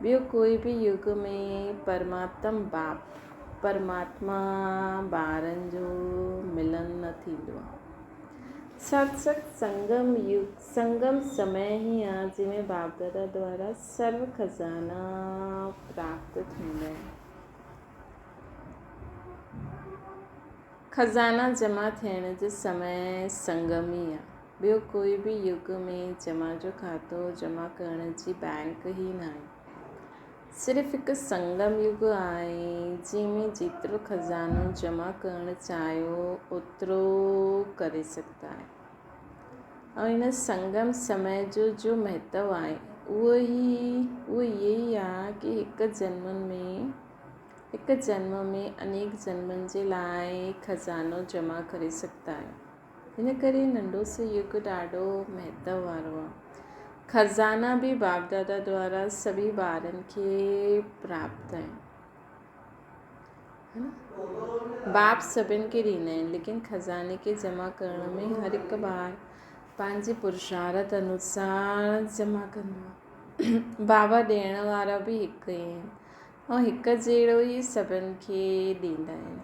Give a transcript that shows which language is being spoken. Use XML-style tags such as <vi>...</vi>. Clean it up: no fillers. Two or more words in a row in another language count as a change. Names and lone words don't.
<sd>ॿियो कोई बि युग में परमात्मा ॿारनि जो मिलन न थींदो आहे। सत संगम समय ही आहे जंहिंमें बाप दादा द्वारा सर्व खजाना प्राप्त थींदा आहिनि। खजाना जमा थियण जो समय संगम ई आहे। ॿियो कोई बि युग में जमा जो खातो जमा करण जी बैंक ई न आहे। सिर्फ़ु हिकु संगम युग आहे जंहिंमें जेतिरो खजानो जमा करणु चाहियो ओतिरो करे सघंदा आहियो। ऐं हिन संगम समय जो महत्व आहे उहो इहे ई आहे कि हिकु जन्म में अनेक जन्मनि जे लाइ खजानो जमा करे सघंदा आहियो। हिन करे नंढो सो युग ॾाढो महत्व वारो आहे। खजाना भी बाप दादा द्वारा सभी ॿारनि खे प्राप्त आहिनि,</sd> <hi>है न।</hi> <sd>बाप सभिनि खे ॾींदा आहिनि लेकिन खजाने खे जमा करण में हर हिकु ॿार पंहिंजे पुरुषार्थ अनुसार जमा कंदो आहे। बाबा ॾियण वारा बि हिकु ई आहिनि ऐं हिकु जहिड़ो ई सभिनि खे ॾींदा आहिनि।</sd>